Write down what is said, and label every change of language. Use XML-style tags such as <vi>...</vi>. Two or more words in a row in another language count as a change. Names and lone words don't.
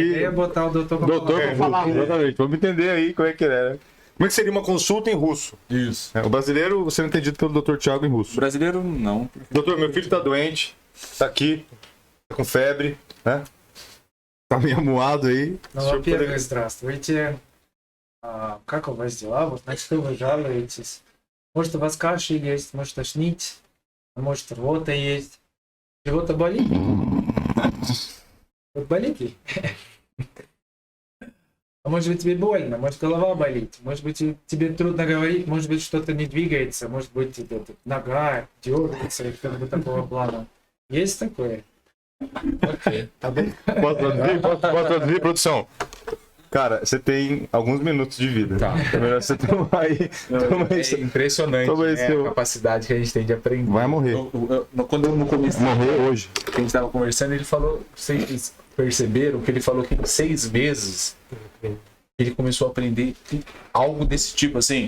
<pt>Eu ia botar o doutor pra falar. Exatamente, vamos entender aí como é que é, né? Como é que seria uma consulta em russo? Isso. O brasileiro, você não entendido pelo Dr. Thiago em russo. O brasileiro, não. Doutor, meu filho tá doente, tá aqui, tá com febre, né? Tá meio amuado aí.</pt> <ru>Ну, во-первых, здравствуйте. Как у вас дела? Вот на что вы жалуетесь? Может, у вас кашель есть, может, тошнить, может, рвота есть. Чего-то болит? Вот болит ли? А может быть, тебе больно, может, голова болит, может быть, тебе трудно говорить, может быть, что-то не двигается, может быть, нога дергается, или что-то такого плана. Есть такое?</ru> <pt>Ok. Tá bom. Posso traduzir, produção? Cara, você tem alguns minutos de vida. Tá. É melhor você tomar aí. É impressionante a capacidade que a gente tem de aprender. Vai morrer. Quando eu no começo morrer hoje. Que a gente estava conversando, ele falou, vocês perceberam que ele falou que em 6 meses ele começou a aprender algo desse tipo, assim.</pt>